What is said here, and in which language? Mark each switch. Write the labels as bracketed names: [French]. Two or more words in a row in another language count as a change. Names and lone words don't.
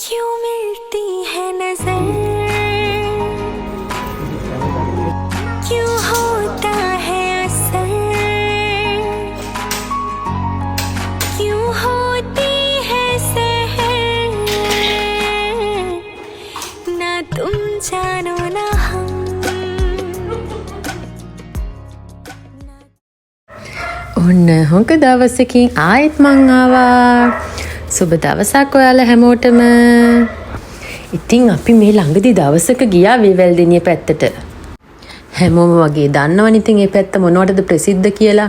[Hindi] क्यों मिलती है नजर, क्यों होता है असर, क्यों होती है सहर, ना तुम जानो ना हम. [Sinhala] ඔන්න හොඟ දවසකින් ආයෙත් මං ආවා. සුබ දවසක් ඔයාලා හැමෝටම. ඉතින් අපි මේ ළඟදි දවසක ගියා වේවැල්දෙනිය පැත්තට. හැමෝම වගේ දන්නවනේ ඉතින් මේ පැත්ත මොනවටද ප්‍රසිද්ධ කියලා.